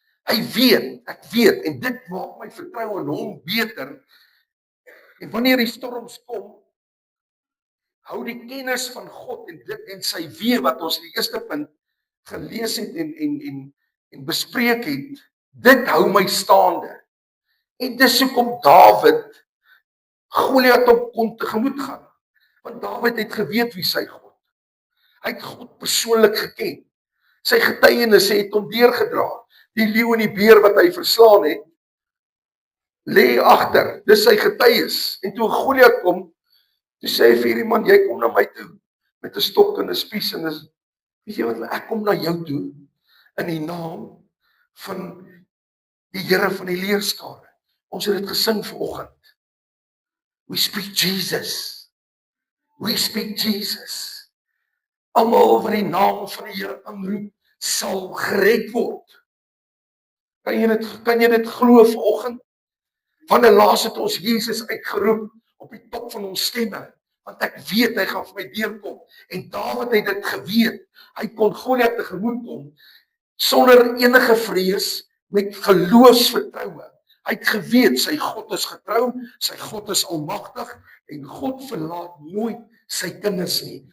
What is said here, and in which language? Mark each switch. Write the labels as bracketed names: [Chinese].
[Afrikaans] Hy weet, ek weet, en dit maak my vertroue in hom beter. En wanneer die storms kom, hou die kennis van God en dit en sy weë wat ons in die eerste punt gelees het en bespreek het, dit hou my staande. En dis hoekom Dawid Goliat op kon tegemoet gaan. Want Dawid het geweet wie sy God. Hy het God persoonlik geken. Sy getuienis het hom deurgedra. Die leeu en die beer wat hy verslaan het, lê agter. Dis sy getuies. En toe Goliat kom, toe sê hy vir hierdie man, jy kom na my toe met 'n stok en 'n spies en weet jy wat, ek kom na jou toe in die naam van die Here van die leerskare. Ons het dit gesing vanoggend. [English] We speak Jesus. We speak Jesus. [Afrikaans] Almal wat die naam van die Here aanroep, sal gered word. Kan jy dit glo vanoggend? Wanneer laas het ons Jesus uitgeroep op die top van ons stemme? Want ek weet hy gaan vir my deurkom. En Dawid het dit geweet. Hy kon Goliat tegemoet kom sonder enige vrees, met geloofsvertroue. Hy het geweet sy God is getrou, sy God is almagtig en God verlaat nooit sy kinders nie.